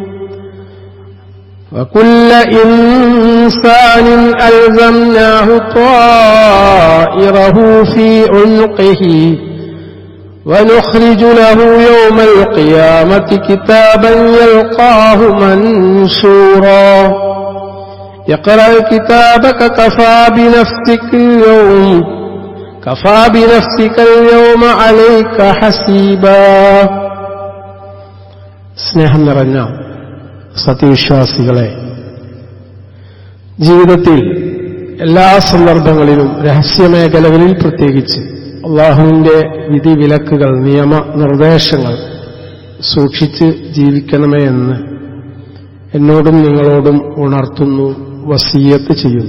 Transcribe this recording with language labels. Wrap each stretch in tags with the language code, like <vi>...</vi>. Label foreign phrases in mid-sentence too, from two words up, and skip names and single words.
<ar>وكل إنسان ألزمناه طائره في عنقه ونخرج له يوم القيامة كتابا يلقاه منشورا. يقرأ كتابك كفى بنفسك اليوم عليك حسيبا.</ar> <ml>സ്നേഹം നിറഞ്ഞ സത്യവിശ്വാസികളെ, ജീവിതത്തിൽ എല്ലാ സന്ദർഭങ്ങളിലും രഹസ്യമേഖലകളിൽ പ്രത്യേകിച്ച് അള്ളാഹുവിന്റെ വിധിവിലക്കുകൾ, നിയമ നിർദ്ദേശങ്ങൾ സൂക്ഷിച്ച് ജീവിക്കണമേ എന്ന് എന്നോടും നിങ്ങളോടും ഉണർത്തുന്നു, വസിയ്യത്ത് ചെയ്യുന്നു.</ml>